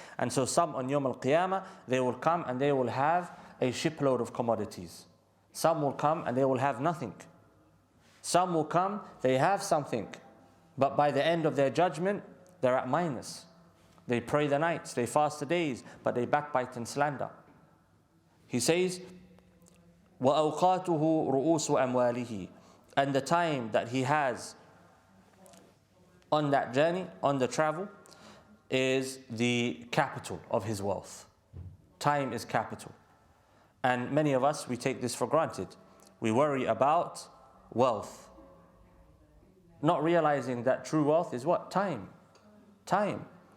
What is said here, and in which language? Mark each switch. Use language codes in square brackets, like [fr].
[en] And so some on Yawm al-Qiyamah, they will come and they will have a shipload of commodities. Some will come and they will have nothing. Some will come, they have something, but by the end of their judgment, they're at minus. They pray the nights, they fast the days, but they backbite and slander. He says, [ar] وَأَوْقَاتُهُ رُؤُوسُ أَمْوَالِهِ. [en] And the time that he has on that journey, on the travel, is the capital of his wealth. Time is capital. And many of us, we take this for granted. We worry about wealth, not realizing that true wealth is what? Time. Time.